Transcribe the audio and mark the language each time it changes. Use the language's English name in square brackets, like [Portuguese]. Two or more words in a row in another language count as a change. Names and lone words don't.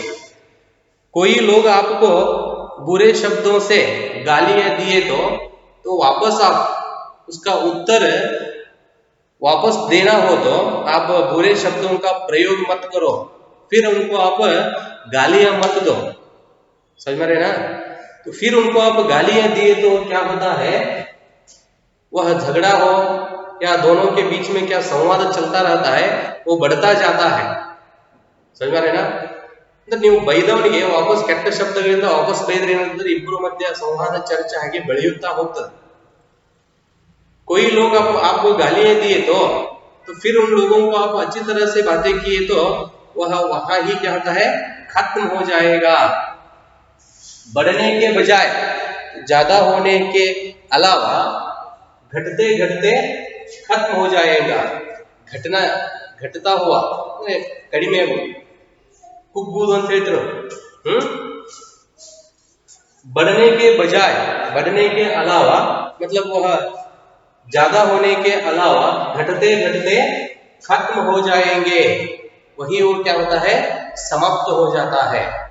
[Hindi] कोई लोग आपको बुरे शब्दों से गालियां दिए तो वापस आप उसका उत्तर वापस देना हो तो आप बुरे शब्दों का प्रयोग मत करो, फिर उनको आप गालियां मत दो। समझ में रहे ना? तो फिर उनको आप गालियां दिए तो क्या होता है, वह झगड़ा हो या दोनों के बीच में क्या संवाद चलता रहता है, वो बढ़ता जाता है। समझ में आ रहे ना? [Kannada] ನೀವು ಬೈದವನಿಗೆ ವಾಪಸ್ ಕೆಟ್ಟ ಶಬ್ದಗಳಿಂದ ವಾಪಸ್ ಬೈದ್ರಿ ಏನಂದ್ರೆ ಇಬ್ಬರ ಮಧ್ಯೆ ಸಂವಾದ ಚರ್ಚೆ ಹಾಗೆ ಬೆಳೆಯುತ್ತಾ ಹೋಗ್ತದೆ। [Hindi] कोई लोग आपको गालियां दिए तो फिर उन लोगों को आप अच्छी तरह से बातें किए तो वह वहां ही क्या होता है, खत्म हो जाएगा। बढ़ने के बजाय ज्यादा होने के अलावा घटते घटते खत्म हो जाएगा। घटता हुआ [Kannada] ಕಡಿಮೆ ಕುಗ್ಗುವುದು ಅಂತ ಹೇಳ್ತಿರೋ [Hindi] बढ़ने के बजाय, बढ़ने के अलावा मतलब वह ज्यादा होने के अलावा घटते घटते खत्म हो जाएंगे, वही वो क्या होता है, समाप्त हो जाता है।